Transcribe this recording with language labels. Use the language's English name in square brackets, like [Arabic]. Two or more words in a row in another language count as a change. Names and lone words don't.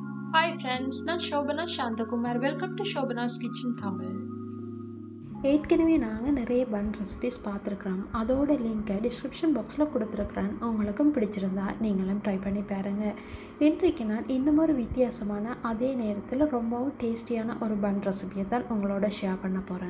[English] Hi friends, நான் Shobana Shantakumar. Welcome to Shobana's Kitchen Tamil. [Tamil] ஏற்கனவே நாங்கள் நிறைய [English] bun recipes [Tamil] பார்த்துருக்குறோம். அதோட லிங்க்கை [English] description box [Tamil] கொடுத்துருக்குறேன். உங்களுக்கும் பிடிச்சிருந்தா நீங்களும் ட்ரை பண்ணி பாருங்கள். இன்றைக்கு நான் இன்னும் ஒரு வித்தியாசமான அதே நேரத்தில் ரொம்பவும் டேஸ்டியான ஒரு [English] bun recipe [Tamil] தான் உங்களோட ஷேர் பண்ண போகிறேன்.